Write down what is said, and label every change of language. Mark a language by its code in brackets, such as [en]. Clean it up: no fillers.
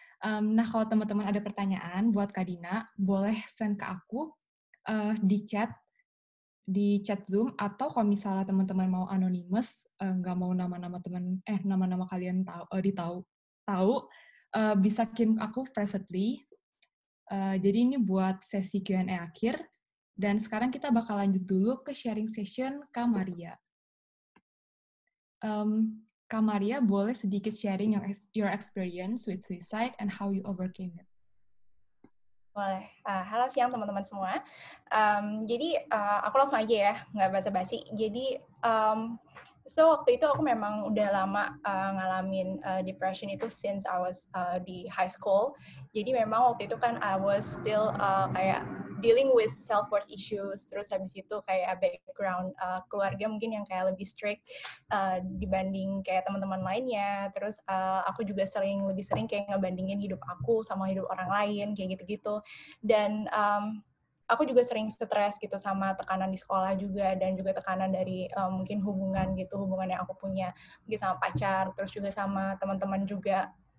[id] Nah, kalau teman-teman ada pertanyaan buat Kak Dina, boleh send ke aku di chat Zoom, atau kalau misalnya teman-teman mau anonymous, nggak mau nama-nama kalian tahu, bisa kirim aku privately. Jadi ini buat sesi Q&A akhir, dan sekarang kita bakal lanjut dulu ke sharing session Kak Maria. [en] Kak Maria, [id] boleh sedikit sharing [en] your experience with suicide and how you overcame it? [id] Boleh. Halo siang teman-teman semua. Jadi aku langsung aja ya, nggak basa-basi. Jadi waktu itu aku memang udah lama ngalamin depression itu [en] since I was [id] di high school. Jadi memang waktu itu kan [en] I was still [id] kayak [en] dealing with self-worth issues. [id] Terus habis itu kayak background keluarga mungkin yang kayak lebih strict dibanding kayak teman-teman lainnya. Terus aku juga lebih sering kayak ngebandingin hidup aku sama hidup orang lain kayak gitu-gitu. Dan aku juga sering stres gitu sama tekanan di sekolah juga, dan juga tekanan dari mungkin hubungan yang aku punya mungkin sama pacar, terus juga sama teman-teman juga.